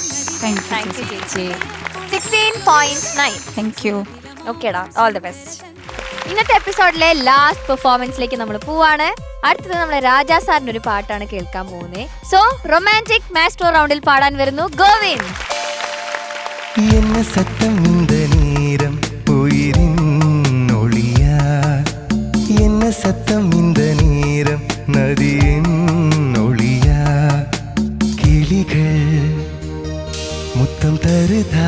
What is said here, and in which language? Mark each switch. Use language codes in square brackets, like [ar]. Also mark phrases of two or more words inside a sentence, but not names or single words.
[en] thank you [ml] ചേച്ചി. 16.9. [en] thank you. okay-da, all the best. [ml] ഇന്നത്തെ എപ്പിസോഡിലെ [en] last performance [ml] നമ്മൾ പോവാണ്. അടുത്തത് നമ്മളെ രാജാ സാറിന്റെ ഒരു പാട്ടാണ് കേൾക്കാൻ പോകുന്നത്. [en] so romantic master round [ml] പാടാൻ വരുന്നു ഗോവിന്ദ്. [ta] என்ன சத்தம் இந்த நேரம் உயிரின் ஒளியா, என்ன சத்தம் இந்த நேரம் நதியின் ஒளியா, கிளிகள் முத்தம் தரு